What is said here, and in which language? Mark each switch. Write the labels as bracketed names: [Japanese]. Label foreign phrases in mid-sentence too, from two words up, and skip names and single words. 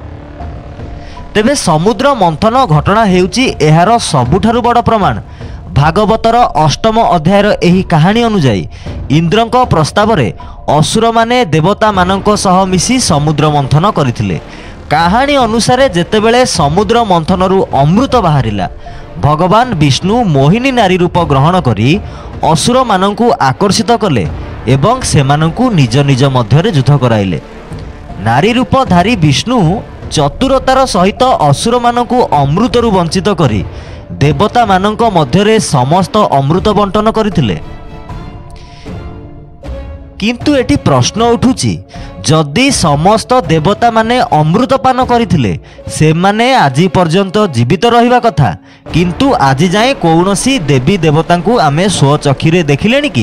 [Odia] ତେବେ ସମୁଦ୍ର ମନ୍ଥନ ଘଟଣା ହେଉଛି ଏହାର ସବୁଠାରୁ ବଡ଼ ପ୍ରମାଣ। ଭାଗବତର ଅଷ୍ଟମ ଅଧ୍ୟାୟର ଏହି କାହାଣୀ ଅନୁଯାୟୀ ଇନ୍ଦ୍ରଙ୍କ ପ୍ରସ୍ତାବ ରେ ଅସୁର ମାନେ ଦେବତା ମାନଙ୍କ ସହ ମିଶି ସମୁଦ୍ର ମନ୍ଥନ କରିଥିଲେ। କାହାଣୀ ଅନୁସାରେ ଯେତେବେଳେ ସମୁଦ୍ର ମନ୍ଥନରୁ ଅମୃତ ବାହାରିଲା, ଭଗବାନ ବିଷ୍ଣୁ ମୋହିନୀ ନାରୀ ରୂପ ଗ୍ରହଣ କରି ଅସୁର ମାନଙ୍କୁ ଆକର୍ଷିତ କଲେ ଏବଂ ସେମାନଙ୍କୁ ନିଜ ନିଜ ମଧ୍ୟ ଯୁଦ୍ଧ କରାଇଲେ। ନାରୀ ରୂପଧାରୀ ବିଷ୍ଣୁ ଚତୁରତାର ସହିତ ଅସୁର ମାନଙ୍କୁ ଅମୃତରୁ ବଞ୍ଚିତ କରି ଦେବତା ମାନଙ୍କ ମଧ୍ୟରେ ସମସ୍ତ ଅମୃତ ବଣ୍ଟନ କରିଥିଲେ। କିନ୍ତୁ ଏଠି ପ୍ରଶ୍ନ ଉଠୁଛି, ଯଦି ସମସ୍ତ ଦେବତା ମାନେ ଅମୃତପାନ କରିଥିଲେ ସେମାନେ ଆଜି ପର୍ଯ୍ୟନ୍ତ ଜୀବିତ ରହିବା କଥା, କିନ୍ତୁ ଆଜି ଯାଏ କୌଣସି ଦେବୀ ଦେବତାଙ୍କୁ ଆମେ ସ୍ୱଚକ୍ଷୁରେ ଦେଖିଲେଣି କି?